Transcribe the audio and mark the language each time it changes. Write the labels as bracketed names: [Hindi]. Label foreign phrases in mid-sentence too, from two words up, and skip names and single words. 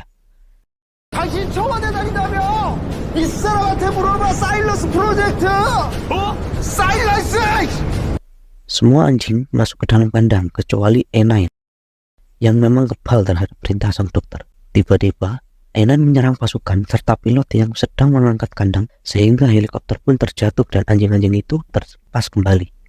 [Korean] 당신 청와대 다닌다며? 이 사람한테 물어봐. 사일러스 프로젝트. 사일러스. [Indonesian] Semua anjing masuk ke dalam kandang kecuali E9 yang memang kebal terhadap perintah sang dokter. Tiba-tiba E9 menyerang pasukan serta pilot yang sedang mengangkat kandang sehingga helikopter pun terjatuh dan anjing-anjing itu terlepas kembali.